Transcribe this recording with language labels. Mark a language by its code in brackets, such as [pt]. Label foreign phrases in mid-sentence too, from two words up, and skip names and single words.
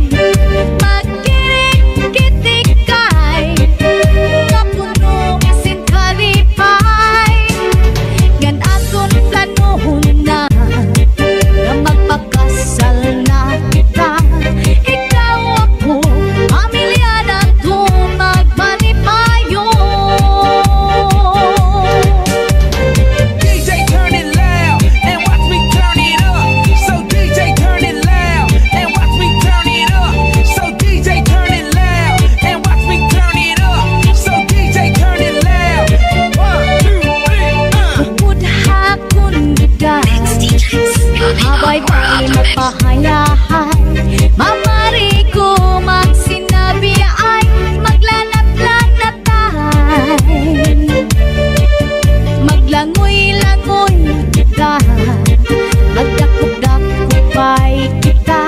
[war] Magkirik-kitikay, kapuno sin kalipay. Gan aton planohon na, na magpakasal na kita. Ikaw ako, pamilya na to magmalipayo. [en] DJ turn it loud and watch me turn it up. So DJ turn it loud and watch me turn it up. So DJ turn it loud and watch me turn it up. So DJ turn it loud. 1, 2, 3, [war] Bukod hapon bigay, habay-bay magpahayahay. Mamari ko magsinabi ay maglanat-lanatay. Maglangoy-langoy kita, magdakop-dakopay kita.